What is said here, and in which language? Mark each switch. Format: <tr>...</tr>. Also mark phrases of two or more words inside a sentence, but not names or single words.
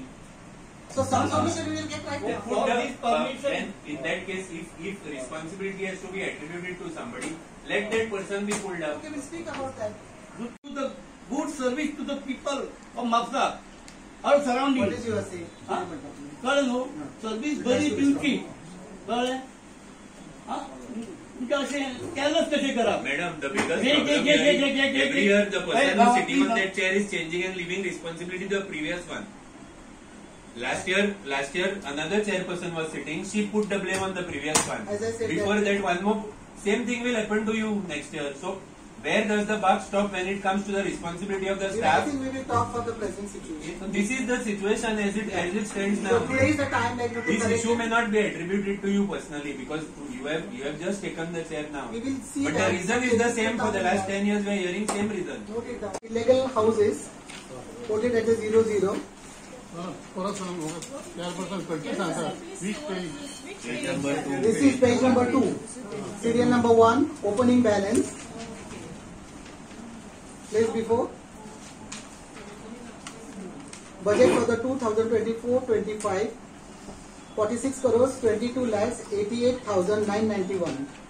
<en>So some solution we will get right Then now. put the, this permission- then in that case, if responsibility has to be attributed to somebody, let that person be pulled out. Okay, we'll speak about that. To the good service to the people of Magsa or surrounding. What is your say?</en> <kok>Huh? कळलं न्हू? सर्विस बरी दिवची. कळ्ळें? म्हणजे अशें केलंच कशें करप?</kok> <en>Madam, the biggest Wait, problem wait, here is wait, wait, every wait. year the Hey, person now, who's sitting on please, that chair is changing and leaving responsibility to the previous one. Last year another chairperson was sitting. She put the blame on the previous one. As I said Before that one more same thing will happen to you next year. So where does the buck stop when it comes to the responsibility of the I staff? think we will talk for the present situation. So this is the situation as it stands So now. today is the time like to This correct issue it. may not be attributed to you personally because you have just taken the chair now. We will see But that. the reason is the same for the last 10 years. We are hearing same reason. Note it down. Illegal houses quoted at the 00.</en> <kok>परत सांग चेअरपर्सन खंयची सांगता वीस पेज.</kok> <en>This is page number 2. Serial number 1. Opening balance. Place before. Budget for the 2024-25. 46 crores 22 lakhs 88,991.</en>